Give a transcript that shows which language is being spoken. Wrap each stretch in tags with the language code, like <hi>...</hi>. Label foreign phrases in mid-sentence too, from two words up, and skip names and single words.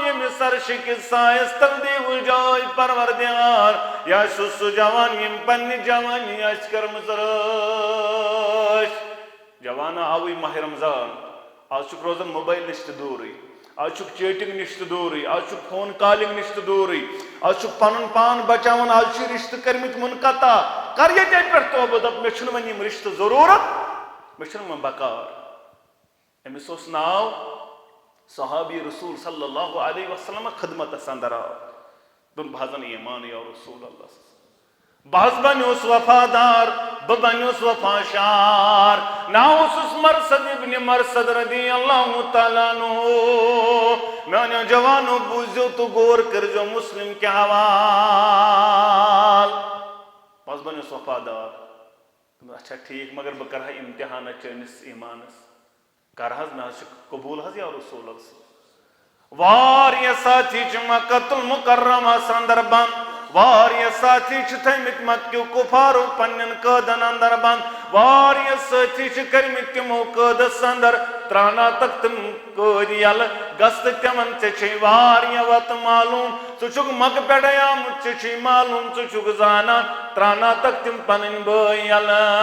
<ks>ییٚمِس عرشٕکِس سایس تل دیٖوٕ جاے پروردگار یہِ آسہِ سُہ جوان ییٚمۍ پننہِ جوانی آسہِ کٔرمٕژ رٲچھ جوانا آوٕے ماہ رمضان آز چھُکھ روزان موبایل نِش تہِ دوٗرٕے آز چھُکھ چیٹنگ نِش تہِ دوٗرٕے آز چھُکھ فون کالنگ نِش تہِ دوٗرٕے آز چھُکھ پنُن پان بچاوان آز چھِ رشتہٕ کٔرمٕتۍ منقطع کر ییٚتہِ پٮ۪ٹھ توبہٕ دپ مےٚ چھُنہٕ وۄنۍ یِم رشتہٕ ضروٗرت مےٚ چھُنہٕ وۄنۍ بکار أمِس اوس ناو صحابی رسول</ks> <ar>صلی اللہ علیہ وسلم</ar> <ks>خدمتس اندر آو دوٚپ بہٕ حظ انہٕ ایمان</ks> <ar>یا رسول اللہ</ar> <ks>بہٕ حظ بنیوس وفادار بہٕ بنیوس وفاشار ناو اوسُس مرثد ابن مرثد</ks> <ar>رضی اللہ تعالیٰ عنہ</ar> <ks>میانیو جوانو بوٗزِو تہٕ غور کٔرۍزیو مسلم کہِ حوال بہٕ حظ بنیوس وفادار اچھا ٹھیک مگر بہٕ کرٕ ہا امتحانہ چٲنِس ایمانس کر حظ مےٚ حظ چھُ قبوٗل حظ</ks> <ar>یا رسول اللہ</ar> <ks>واریاہ ساتھی چھِ مکۃ المکرمس اندر بند واریاہ ساتھی چھِ تھٲیمٕتۍ مکیو کُفارو پننٮ۪ن قٲدن اندر بند واریاہ سٲتھی چھِ کٔرمٕتۍ تِمو قٲدس اندر ترٛاوناتکھ تِم قٲدۍ یلہٕ گژھ تہٕ تِمن ژےٚ چھے واریاہ وتہٕ معلوٗم ژٕ چھُکھ مکہٕ پٮ۪ٹھے آمُت ژےٚ چھُے معلوٗم ژٕ چھُکھ زانان ترٛاوناتکھ تِم پنٕنۍ بٲے یلہٕ</ks>